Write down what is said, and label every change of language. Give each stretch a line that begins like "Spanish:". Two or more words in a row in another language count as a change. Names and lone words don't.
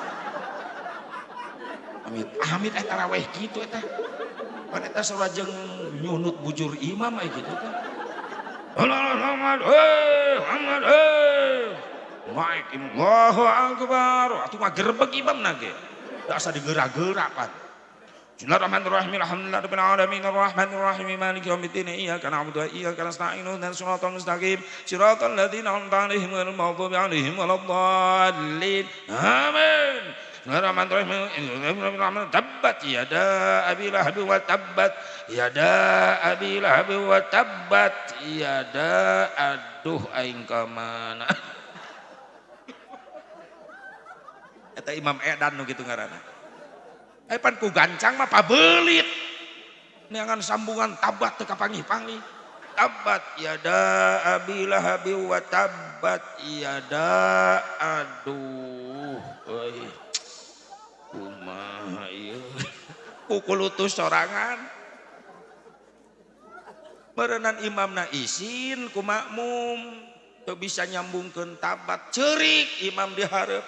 Sundanese: Amit taraweh gitu eta. Pan eta sareng nyunut bujur imam aya gitu teh.
Arabic: Muhammad Muhammad Maik الله أكبر.
Sundanese: Atuh mah gerbeg imamna ge. Da asa digerak-gerak pan.
Arabic: بسم الله الرحمن الرحيم. الحمد لله رب العالمين الرحمن الرحيم مالك يوم الدين إياك نعبد وإياك نستعين اهدنا الصراط المستقيم صراط الذين أنعمت عليهم غير المغضوب عليهم ولا الضالين. Amin. بسم الله الرحمن الرحيم. تبت يدا أبي لهب وتبت يدا أبي لهب وتبت يدا
Sundanese: aduh aing ka mana. Eta Imam Edan nu kitu ngaranna. Pan ku gancang mah pabelit. Neangan sambungan tabat teu kapangih-pangih.
Arabic: تبت يدا أبي لهب وتبت يدا
Sundanese: aduh euy. Kumaha ieu? Kukulutus sorangan. Meureunan imamna isin ku makmum teu bisa nyambungkeun tabat ceurik imam di hareup.